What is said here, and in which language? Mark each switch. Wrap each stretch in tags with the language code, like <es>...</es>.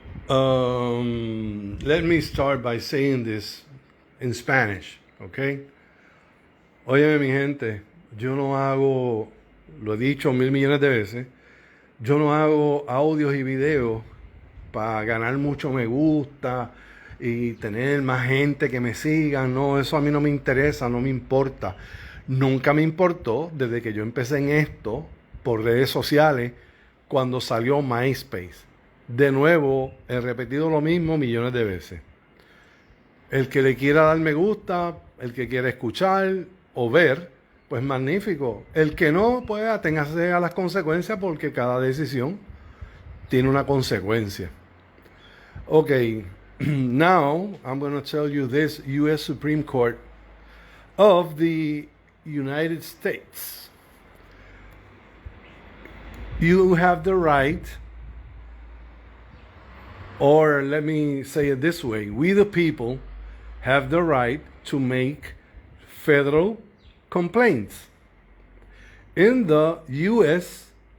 <en>Let me start by saying this in Spanish, okay?</en> <es>Oye, mi gente, yo no hago, lo he dicho 1.000 millones de veces, yo no hago audios y videos para ganar mucho me gusta y tener más gente que me siga. No, eso a mí no me interesa, no me importa. Nunca me importó desde que yo empecé en esto por redes sociales cuando salió MySpace. De nuevo, he repetido lo mismo millones de veces. El que le quiera dar me gusta, el que quiera escuchar o ver, pues magnífico. El que no, pues aténgase a las consecuencias porque cada decisión tiene una consecuencia.</es> <en>Okay, now I'm going to tell you this U.S. Supreme Court of the United States. You have the right, or let me say it this way, we the people have the right to make federal complaints in the U.S.</en>